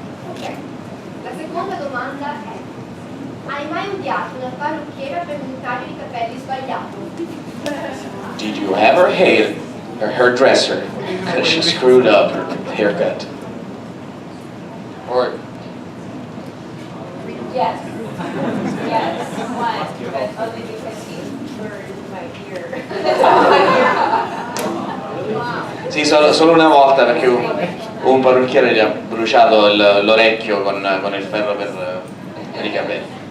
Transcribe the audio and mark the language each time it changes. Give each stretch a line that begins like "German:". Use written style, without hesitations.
Italian: Ok, la seconda domanda è: hai mai odiato una parrucchiera per un taglio di capelli sbagliato?
English: Did you ever hate a hairdresser because she screwed up her haircut? Or Yes. Yes. Why? But only because he burned my ear.
Italian: sì, solo una volta perché un parrucchiere gli ha bruciato l'orecchio con il ferro per i capelli.